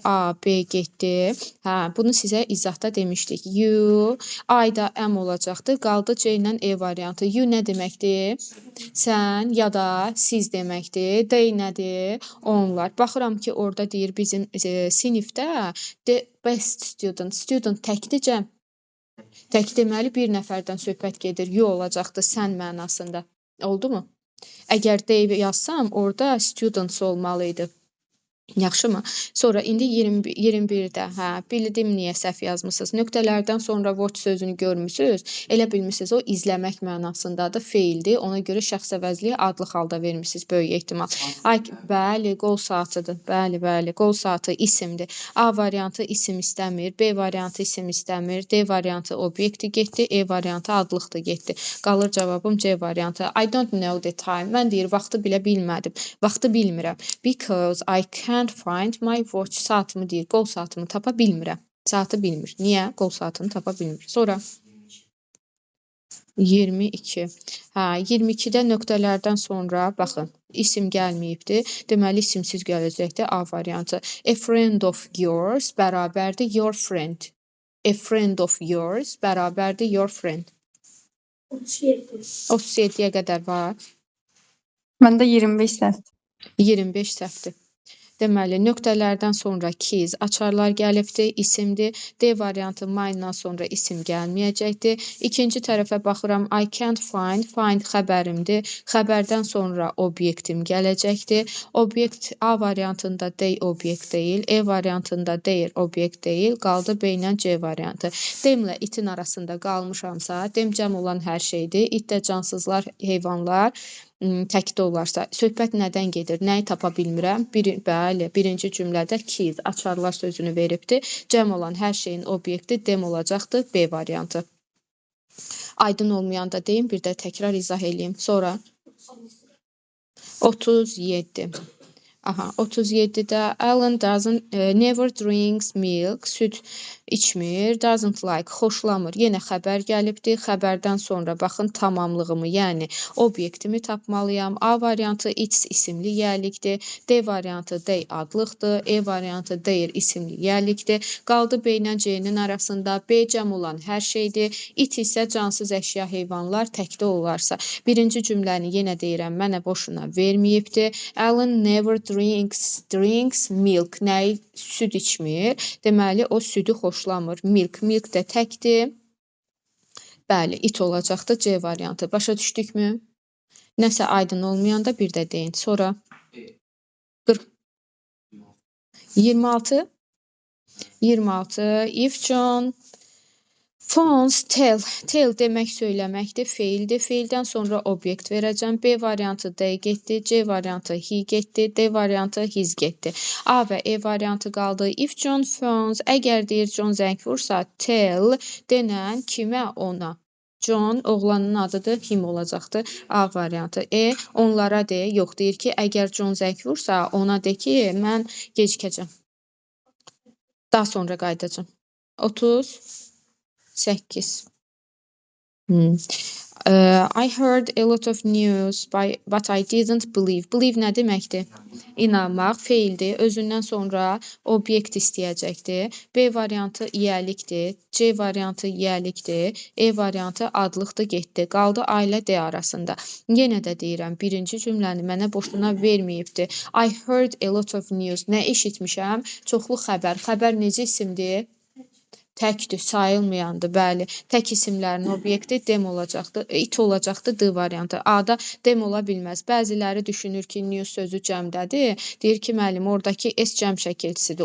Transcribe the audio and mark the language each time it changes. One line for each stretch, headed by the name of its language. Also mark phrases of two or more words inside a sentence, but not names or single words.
Azerbaijani: A, B getdi. Bunu sizə izahda demişdik. You, I da M olacaqdır. Qaldı C ilə E variantı. You nə deməkdir? Sən ya da siz deməkdir. D nədir? Onlar. Baxıram ki, orada deyir bizim sinifdə
English: the best student.
Azerbaijani: Student təkdir. Tək deməli bir nəfərdən söhbət gedir. You olacaqdır sən mənasında. Oldu mu? Əgər D yazsam, orada students olmalı idi. Yaxşımı? Sonra indi 21-də, bildim niyə səhv yazmısınız. Nöqtələrdən sonra watch sözünü görmüsünüz. Elə bilmişsiniz o izləmək mənasındadır, feildir. Ona görə şəxs əvəzliyi adlıq halda vermişsiniz böyük ehtimal. Bəli, qol saatıdır. Bəli, qol saatı isimdir. A variantı isim istəmir, B variantı isim istəmir, D variantı obyekti getdi, E variantı adlıqdır getdi. Qalır cavabım C variantı.
English: I don't know the time.
Azerbaijani: Mən deyir, vaxtı bilə bilmədim. Vaxtı bilmirəm.
English: Because I can't find my watch.
Azerbaijani: Saatımı deyir, qol saatımı tapa bilmirəm. Saatı bilmir. Niyə? Qol saatını tapa bilmir. Sonra 22. 22-də nöqtələrdən sonra baxın, isim gəlməyibdir. Deməli isimsiz gələcəkdir. A variantı.
English: A friend of yours
Azerbaijani: bərabərdir
English: your friend. A friend of yours
Azerbaijani: bərabərdir
English: your friend.
Azerbaijani: 37-yə qədər var. Məndə 25 səhv. 25 səhvdir. Deməli, nöqtələrdən sonra keys, açarlar gəlibdir, isimdir. D variantı my-dan sonra isim gəlməyəcəkdir. İkinci tərəfə baxıram,
English: I can't find
Azerbaijani: xəbərimdir. Xəbərdən sonra obyektim gələcəkdir. Obyekt A variantında D obyekt deyil, E variantında D obyekt deyil, qaldı B ilə C variantı. Demlə itin arasında qalmışamsa, dem cəm olan hər şeydir. İt də cansızlar, heyvanlar, təkdə olarsa, söhbət nədən gedir? Nəyi tapa bilmirəm? Bəli, birinci cümlədə keys, açarlar sözünü veribdir. Cəm olan hər şeyin obyekti dem olacaqdır. B variantı. Aydın olmayanda deyim, bir də təkrar izah edeyim. Sonra 37.
English: 37-də Alan never drinks milk,
Azerbaijani: süd içmir,
English: doesn't like,
Azerbaijani: xoşlamır. Yenə xəbər gəlibdir. Xəbərdən sonra baxın tamamlığımı, yəni obyektimi tapmalıyam. A variantı it's isimli yiyəlikdir. D variantı they adlıqdır. E variantı their isimli yiyəlikdir. Qaldı B ilə C-nin arasında. B cəm olan hər şeydir. It isə cansız əşya, heyvanlar təkdə olarsa. Birinci cümləni yenə deyirəm, mənə boşuna verməyibdir.
English: Alan never drinks milk.
Azerbaijani: Nəyi? Süd içmir. Deməli, o südü xoşlamır. Milk də təkdir. Bəli, it olacaqdır C variantı. Başa düşdükmü? Nəsə aydın olmayanda bir də deyin. Sonra 26.
English: If John Phones, tell.
Azerbaijani: Tell demək söyləməkdir, feildir. Feildən sonra obyekt verəcəm. B variantı they getdi, C variantı he getdi, D variantı his getdi. A və E variantı qaldı.
English: If John phones,
Azerbaijani: əgər deyir John zəng vursa, tell denən kimə, ona. John oğlanın adıdır, him olacaqdır. A variantı. E onlara de, yox deyir ki, əgər John zəng vursa, ona de ki, mən gecikəcəm. Daha sonra qayıdacam. 38.
English: I heard a lot of news, but I didn't believe.
Azerbaijani: Believe nə deməkdir? İnanmaq, feildir. Özündən sonra obyekt istəyəcəkdir. B variantı yiyəlikdir. C variantı yiyəlikdir. E variantı adlıqdır, getdi. Qaldı A ilə D arasında. Yenə də deyirəm, birinci cümləni mənə boşuna verməyibdir.
English: I heard a lot of news.
Azerbaijani: Nə eşitmişəm? Çoxlu xəbər. Xəbər necə isimdir? Təkdir, sayılmayandır, bəli. Tək isimlərin obyekti dem olacaqdır, it olacaqdır, D variantı. A-da dem ola bilməz. Bəziləri düşünür ki, new sözü cəmdədir. Deyir ki, müəllim, oradakı S cəm şəkilçisidir.